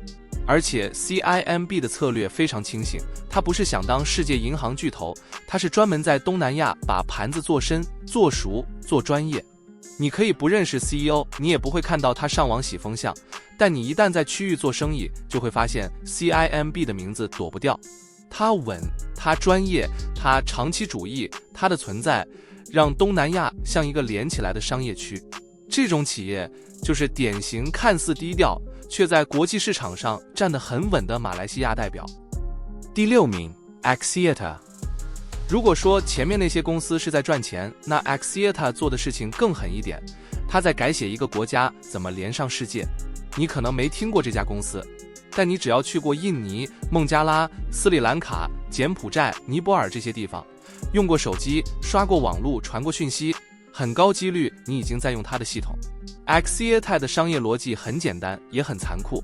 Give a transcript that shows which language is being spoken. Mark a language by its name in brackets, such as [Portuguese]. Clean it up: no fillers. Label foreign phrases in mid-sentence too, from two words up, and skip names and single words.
[Chinese] 而且 CIMB 的策略非常清醒，它不是想當世界銀行巨頭，它是專門在東南亞把盤子做深、做熟、做專業。你可以不認識 CEO， 你也不會看到他上網洗風向，但你一旦在區域做生意，就會發現 CIMB 的名字躲不掉。它穩，它專業，它長期主義，它的存在讓東南亞像一個連起來的商業區。這種企業就是典型看似低調卻在國際市場上站得很穩的馬來西亞代表。第6名 Axiata。如果說前面那些公司是在賺錢，那 Axiata 做的事情更狠一點，他在改寫一個國家怎麼連上世界。你可能沒聽過這家公司， 但你只要去過印尼、孟加拉、斯里蘭卡、柬埔寨、尼泊爾這些地方，用過手機、刷過網絡、傳過訊息，很高幾率你已經在用它的系統。Axiata 的商業邏輯很簡單，也很殘酷。